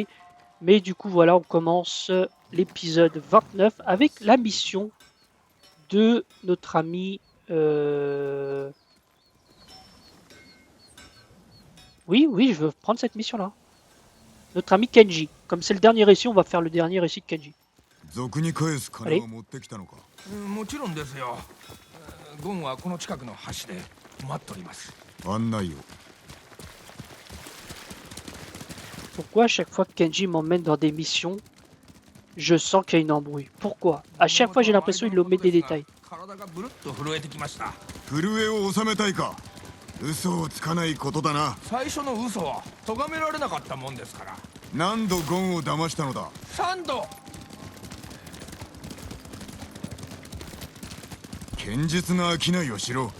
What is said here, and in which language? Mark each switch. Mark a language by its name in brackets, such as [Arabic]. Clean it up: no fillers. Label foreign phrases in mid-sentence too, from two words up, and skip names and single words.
[French] Mais du coup, voilà, on commence l'épisode 29 avec la mission de notre ami... Oui, je veux prendre cette mission-là. Notre ami Kenji. Comme c'est le dernier récit, on va faire le dernier récit de Kenji. Allez. [Japanese] もちろんですよ。ゴンはこの近くの橋で待っております。案内を。 [French] Pourquoi à chaque fois que Kenji m'emmène dans des missions, je sens qu'il y a une embrouille? Pourquoi? À chaque fois, j'ai l'impression qu'il omet des détails. [Japanese] 体がブルッと震えてきました。震えを収めたいか。嘘をつかないことだな。最初の嘘は咎められなかったもんですから。何度ゴンを騙したのだ。 3度。堅実な商いをしろ。